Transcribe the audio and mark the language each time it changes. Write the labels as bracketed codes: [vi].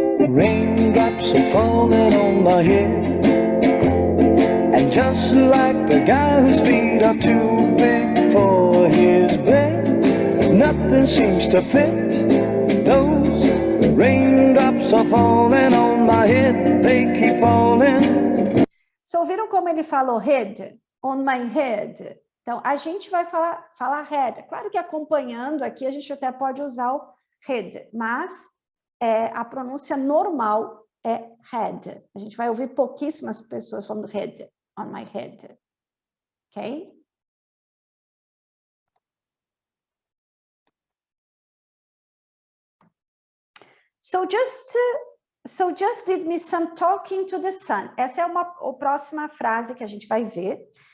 [en] Raindrops are falling on my head, and just like the guy whose feet are too big for his bed, nothing seems to fit. Those raindrops are falling on my head, they keep falling. [pt] So, ouviram como ele falou head? [en] On my head. [pt] Então, a gente vai falar head. Claro que acompanhando aqui, a gente até pode usar o head, mas a pronúncia normal é head. A gente vai ouvir pouquíssimas pessoas falando head, [en] on my head. [pt] Ok? [en] So just did me some talking to the sun. [pt] Essa é a próxima frase que a gente vai ver.